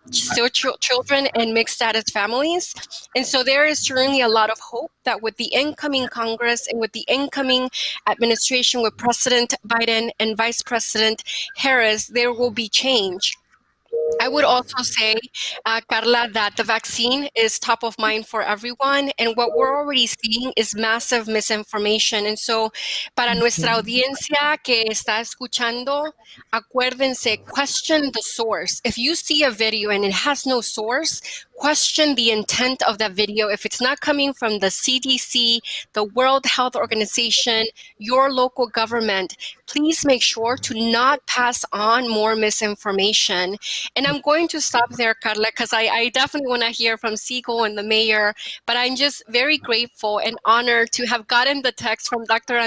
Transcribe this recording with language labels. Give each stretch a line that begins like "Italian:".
English: children and mixed status families. And so there is certainly a lot of hope that with the incoming Congress and with the incoming administration, with President Biden and Vice President Harris, there will be change. I would also say, Carla, that the vaccine is top of mind for everyone. And what we're already seeing is massive misinformation. And so,
Spanish: para nuestra audiencia que está escuchando, acuérdense,
English: question the source. If you see a video and it has no source, question the intent of that video. If it's not coming from the CDC, the World Health Organization, your local government, please make sure to not pass on more misinformation. And I'm going to stop there, Carla, because I definitely want to hear from Siegel and the mayor, but I'm just very grateful and honored to have gotten the text from Dr.